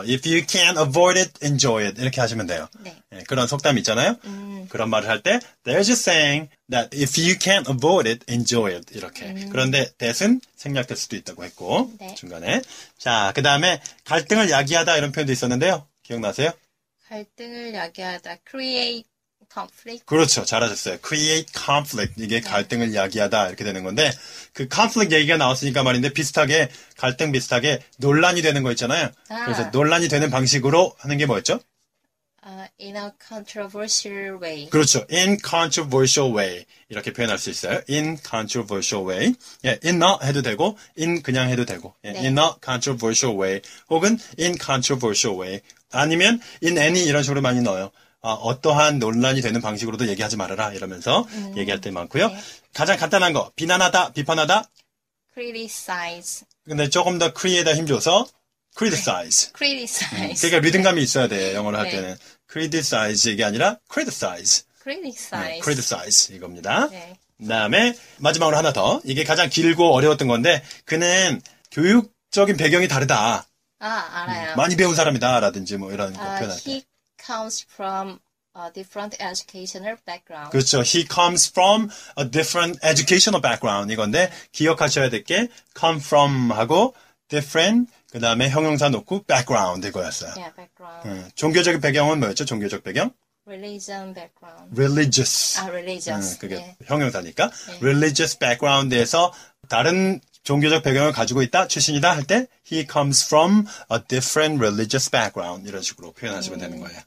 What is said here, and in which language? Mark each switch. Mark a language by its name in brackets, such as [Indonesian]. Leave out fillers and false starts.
[English] If you can't avoid it, enjoy it. [Korean] 이렇게 하시면 돼요. 네. 그런 속담이 있잖아요. 그런 말을 할 때 [English] There's a saying that if you can't avoid it, enjoy it. [Korean] 이렇게. 그런데 that은 생략될 수도 있다고 했고 네. 중간에. 자, 그 다음에 갈등을 야기하다 이런 표현도 있었는데요. 기억나세요? 갈등을 야기하다. [English] create conflict. [Korean] 그렇죠. 잘하셨어요. [English] create conflict. [Korean] 이게 갈등을 야기하다 이렇게 되는 건데 그 conflict 얘기가 나왔으니까 말인데 비슷하게 갈등 비슷하게 논란이 되는 거 있잖아요. 그래서 논란이 되는 방식으로 하는 게 뭐였죠? [English] In a controversial way. [Korean] 그렇죠. [English] in controversial way. [Korean] 이렇게 표현할 수 있어요. [English] in controversial way. [Korean] 예, in a 해도 되고, in 그냥 해도 되고. 예, 네. [English] in a controversial way. 혹은 in controversial way. [Korean] 아니면 in any 이런 식으로 많이 넣어요. 어떠한 논란이 되는 방식으로도 얘기하지 말아라. 이러면서 얘기할 때 많고요. 네. 가장 간단한 거. 비난하다, 비판하다. [English] criticize. [Korean] 근데 조금 더 create에다 힘줘서 criticize. [English] criticize. [Korean] 그러니까 리듬감이 있어야 돼. 영어를 할 네. 때는. criticize 이게 아니라 criticize. [English] criticize. [Korean] criticize 이겁니다. 네. 그다음에 마지막으로 하나 더. 이게 가장 길고 어려웠던 건데 그는 교육적인 배경이 다르다. 알아요. 많이 배운 사람이다 라든지 뭐 이런 거 표현할 때. [English] He comes from a different educational background. [Korean] 그렇죠. [English] He comes from a different educational background [Korean] 이건데 기억하셔야 될 게 come from 하고 different 그다음에 형용사 놓고 background 이거였어요. [English] Yeah, background. [Korean] 종교적인 배경은 뭐였죠? 종교적 배경? [English] Religion background. religious. religious. [Korean] 그게 네. 형용사니까 religious background에서 다른 종교적 배경을 가지고 있다, 출신이다 할 때 [English] he comes from a different religious background [Korean] 이런 식으로 표현하시면 되는 거예요.